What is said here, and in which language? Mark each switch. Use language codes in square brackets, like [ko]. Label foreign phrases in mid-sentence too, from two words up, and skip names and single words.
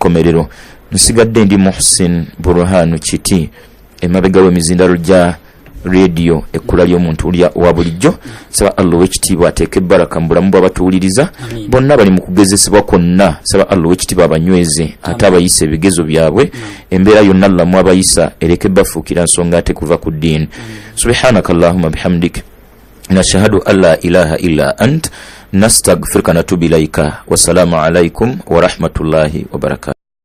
[lg] nkomerero nsigadde ndi Muhsin Burhanu Kiti emabega w'emizindalo gya radio ekkula ly'omuntu wa bulijjo saba Allah w'ekitiibwa ateeke baraka mu bulamu bw'abatuwuliriza bonna bali mu kugezesebwa kwonna saba Allah w'ekitiibwa abanyweze ate abayisa ebigezo byabwe embeera yonna Allah mu abayisa ereke bafuukira nsonga ate kuva ku ddiini [ar] سبحانك اللهم بحمدك نشهد أن لا إله إلا أنت نستغفرك ونتوب إليك والسلام عليكم ورحمة الله وبركاته.